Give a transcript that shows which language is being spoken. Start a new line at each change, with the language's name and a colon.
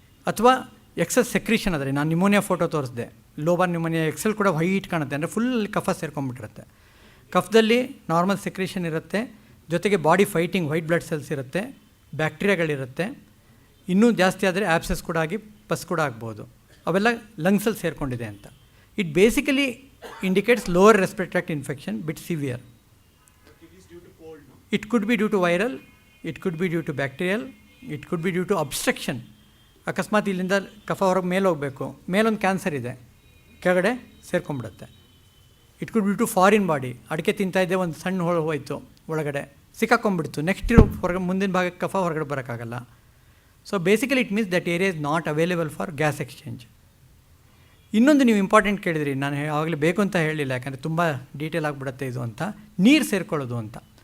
Kannada: ಅಥವಾ excess secretion ಆದರೆ, ನಾನು ನ್ಯೂಮೋನಿಯಾ ಫೋಟೋ ತೋರಿಸಿದೆ, ಲೋಬಾರ್ ನ್ಯೂಮೋನಿಯಾ ಎಕ್ಸೆಲ್ ಕೂಡ ವೈಟ್ ಕಾಣುತ್ತೆ, ಅಂದರೆ ಫುಲ್ ಕಫ ಸೇರ್ಕೊಂಡ್ಬಿಟ್ಟಿರುತ್ತೆ. ಕಫದಲ್ಲಿ ನಾರ್ಮಲ್ ಸೆಕ್ರೀಷನ್ ಇರುತ್ತೆ, ಜೊತೆಗೆ body fighting white blood cells ಇರುತ್ತೆ, ಬ್ಯಾಕ್ಟೀರಿಯಾಗಳಿರುತ್ತೆ. ಇನ್ನೂ ಜಾಸ್ತಿ ಆದರೆ ಆ್ಯಬ್ಸೆಸ್ ಕೂಡ ಆಗಿ ಪಸ್ ಕೂಡ ಆಗ್ಬೋದು. ಅವೆಲ್ಲ ಲಂಗ್ಸಲ್ಲಿ ಸೇರಿಕೊಂಡಿದೆ ಅಂತ.
English: It basically indicates lower respiratory tract infection, bit severe. But it is due to cold, no? It could be due to viral, it could be due to bacterial, it could be due to obstruction.
Kannada: ಅಕಸ್ಮಾತ್ ಇಲ್ಲಿಂದ ಕಫ ಹೊರಗೆ ಮೇಲೆ ಹೋಗಬೇಕು, ಮೇಲೊಂದು cancer ಇದೆ, ಕೆಳಗಡೆ ಸೇರ್ಕೊಂಡ್ಬಿಡುತ್ತೆ.
English: it could be to foreign body,
Kannada: ಅಡಿಕೆ ತಿಂತಾಯಿದ್ದೆ ಒಂದು ಸಣ್ಣ ಹೋಯ್ತು ಒಳಗಡೆ ಸಿಕ್ಕಾಕೊಂಡ್ಬಿಡ್ತು, ನೆಕ್ಸ್ಟ್ ಇರೋ ಹೊರಗೆ ಮುಂದಿನ ಭಾಗಕ್ಕೆ ಕಫ ಹೊರಗಡೆ ಬರೋಕ್ಕಾಗಲ್ಲ.
English: So basically it means that area is not available for gas exchange.
Kannada: ಇನ್ನೊಂದು ನೀವು ಇಂಪಾರ್ಟೆಂಟ್ ಕೇಳಿದ್ರಿ, ನಾನು ಆವಾಗಲೇ ಬೇಕು ಅಂತ ಹೇಳಲಿಲ್ಲ, ಯಾಕಂದರೆ ತುಂಬ ಡೀಟೇಲ್ ಆಗಿಬಿಡುತ್ತೆ ಇದು ಅಂತ, ನೀರು ಸೇರ್ಕೊಳ್ಳೋದು ಅಂತ.